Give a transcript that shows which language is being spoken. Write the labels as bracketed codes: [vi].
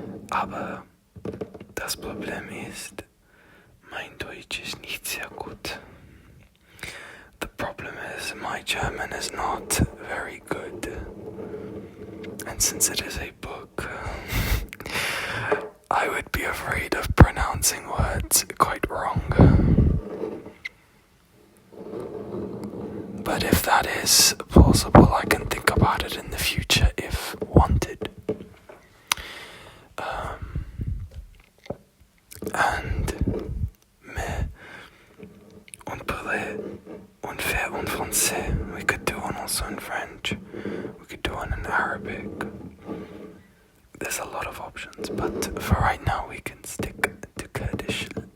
[de] Aber das Problem ist, mein Deutsch ist nicht sehr gut. [en] The problem is my German is not very good. And since it is a book, I would be afraid of pronouncing words quite wrong. But if that is possible, I can think about it in the future if wanted. [fr] And mais on pourrait, on fait en français. [en] We could do one also in French. We could do one in Arabic. There's a lot of options, but for right now we can stick to Kurdish.